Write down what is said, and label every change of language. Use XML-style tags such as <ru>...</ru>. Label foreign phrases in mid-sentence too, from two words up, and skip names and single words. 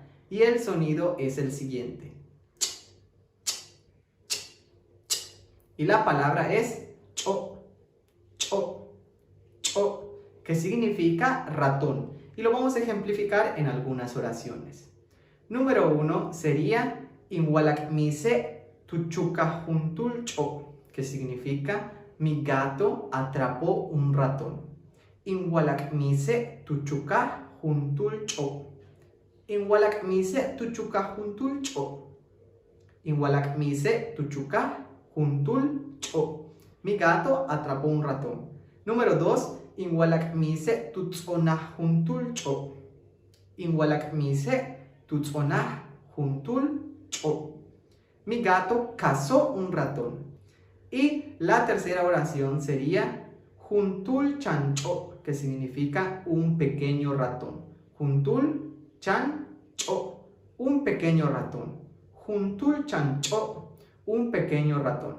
<es>Y el sonido es el siguiente. Y la palabra es cho, cho, cho, que significa ratón. Y lo vamos a ejemplificar en algunas oraciones. Número 1 sería</es> <yua>Inwalakmise tuchukajuntul cho,</yua> <es>que significa mi gato atrapó un ratón.</es> <yua>Inwalakmise tuchukajuntul cho. Inwalakmise tuchukajuntul cho. Inwalakmise tuchukajuntul cho.</yua> <es>Mi gato atrapó un ratón. Número 2,</es> <yua>Inwalakmise tutzonajuntul cho. Inwalakmise tutzonajuntul cho.</yua> <es>Mi gato cazó un ratón. Y la tercera oración sería</es> <yua>Juntul chancho,</yua> <es>que significa un pequeño ratón.</es> <yua>Juntul chancho,</yua> <es>un pequeño ratón.</es> <yua>Juntul chancho,</yua> <es>un pequeño ratón.</es>